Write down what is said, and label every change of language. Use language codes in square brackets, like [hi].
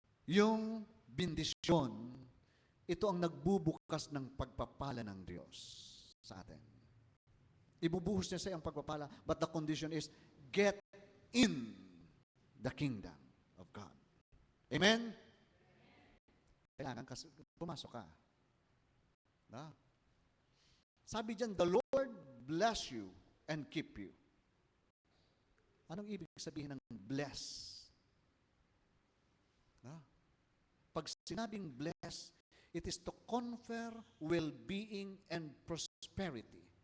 [tl] Yung bendisyon, ito ang nagbubukas ng pagpapala ng Diyos sa atin. Ibubuhos niya sa iyong pagpapala, [en] but the condition is, get in the kingdom of God. Amen? [tl] Kailangan pumasok ka. Na? Sabi diyan, [en] the Lord bless you and keep you. [tl] Anong ibig sabihin ng bless? Na? Pag sinabing [en] bless, it is to confer well-being and prosperity.